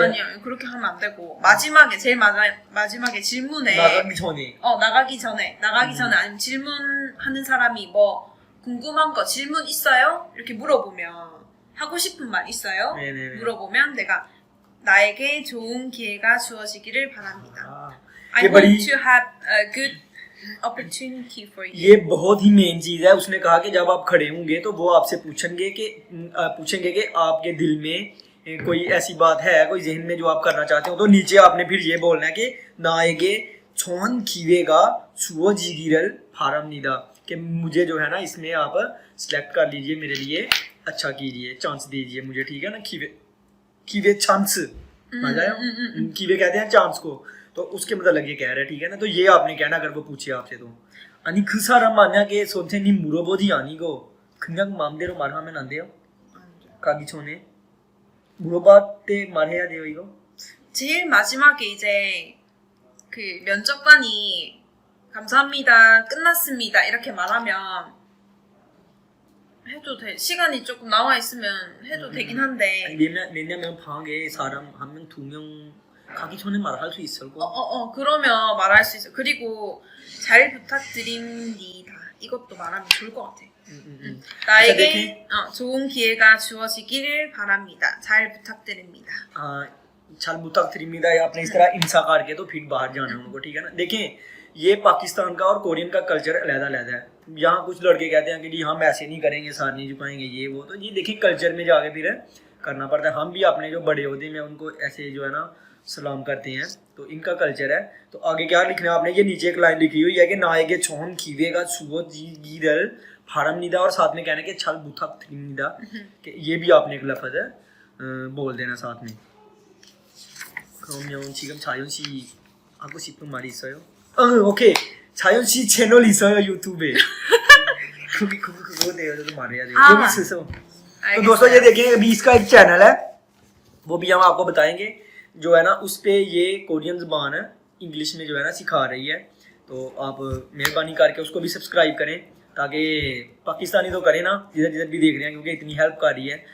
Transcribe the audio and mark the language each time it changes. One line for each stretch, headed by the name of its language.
Korean: 아니요, 그렇게 하면 안 되고 마지막에 제일 마지막에 질문에 나가기 전에. 나가기 전에 아니면 질문하는 사람이 뭐 궁금한 거 질문 있어요? 이렇게 물어보면 하고 싶은 말 있어요? 네네네. 물어보면 내가 나에게 좋은 기회가 주어지기를 바랍니다.
English: I
Hindi: ये
English: want
Hindi: बड़ी
English: to have a good opportunity for you.
Hindi: ये बहुत ही मेन चीज है. उसने कहा कि जब आप खड़े होंगे तो वो आपसे पूछेंगे कि आपके दिल में कोई ऐसी बात है, कोई जहन में जो आप करना चाहते हो, तो नीचे आपने फिर ये बोलना है कि
Korean: 나에게 좋은 기회가 주어지기를 바랍니다.
Hindi: कि मुझे जो है ना इसमें आप सिलेक्ट कर लीजिए, मेरे लिए अच्छा कीजिए, चांस दीजिए मुझे, ठीक है ना. कीवे चांस 맞아요? कीवे कहते हैं चांस को. तो उसके मतलब ये कह रहे हैं, ठीक है ना. तो ये आपने कहना अगर वो पूछे आपसे तो.
Korean: 아니 그 사람 만약에 선생님 물어보지 아니고 그냥 마음대로 말하면 안 돼요? 가기 전에 물어볼 때 말해야 돼요 이거? 제일 마지막에 이제 그 면접관이 감사합니다, 끝났습니다 이렇게 말하면 해도 돼. 시간이 조금 나와 있으면 해도 되긴 한데. 왜냐면 방에 사람 한 명, 두 명 가기 전에 말할 수 있을 거. 그러면 말할 수 있어. 그리고 잘 부탁드립니다. 이것도 말하면 좋을 것 같아. 나에게 좋은 기회가 주어지기를 바랍니다. 잘 부탁드립니다. 잘 부탁드립니다
Hindi: या आपने इस तरह इंसा करके तो फिर बाहर जाना है उनको, ठीक है ना. देखें ये पाकिस्तान का और कोरियन का कल्चर अलग-अलग है. यहाँ कुछ लड़के कहते हैं कि जी हम ऐसे नहीं करेंगे, साथ नहीं झुकाएंगे, ये वो. तो ये देखिए कल्चर में जाके फिर करना पड़ता है. हम भी अपने जो बड़े होते हैं उनको ऐसे जो है ना सलाम करते हैं. तो इनका कल्चर है. तो आगे क्या लिखना है आपने, ये नीचे एक लाइन लिखी हुई है कि
Korean: 나에게 좋은 기회가 주어지기를 바랍니다
Hindi: और साथ में कहना है कि
Korean: 잘 부탁드립니다.
Hindi: कि ये भी आपने एक लफ्ज़ है बोल देना साथ में.
Korean: 그러면 지금 자연 씨 하고 싶은 말이 있어요? 오케이. 자연 씨 채널 있어요 유튜브에. 그거 돼요. 저도 말해야 돼요. 여기 있어서.
Hindi: तो दोस्तों ये देखिए अभी इसका एक चैनल है, वो भी हम आपको बताएंगे. जो है ना उस पे ये कोरियन ज़बान इंग्लिश में जो है ना सिखा रही है. तो आप मेहरबानी करके उसको भी सब्सक्राइब करें ताकि पाकिस्तानी तो करें ना जिधर भी देख रहे हैं, क्योंकि इतनी हेल्प कर रही है.